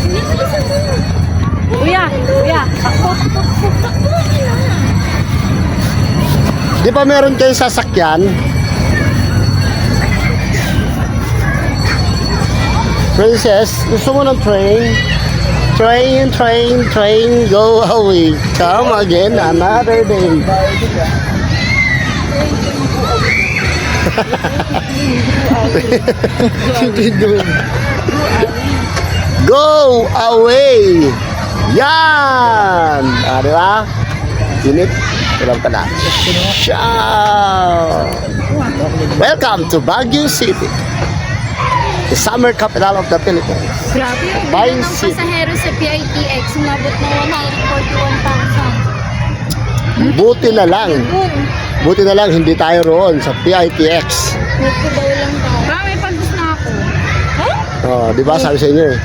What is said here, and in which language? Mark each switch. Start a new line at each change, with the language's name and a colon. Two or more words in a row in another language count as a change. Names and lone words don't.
Filipino: Kuya, kuya. Di ba meron kayong sasakyan? Princess, gusto mo ng train?
English: Train, train, train, go away. Come again another day. Go away.
Filipino: Yan. Ah, di ba? Unit. Walang pala.
English: Ciao. Welcome to Baguio City. The summer capital of the Philippines.
Filipino: Grabe yung Bye, bilang ng Sid. pasahero sa PITX, umabot na 141,000. Buti na lang. Buti na lang hindi tayo roon sa PITX. Ito daw lang daw. Parang may pagdus na ako. Oh, di ba sabi sa inyo eh.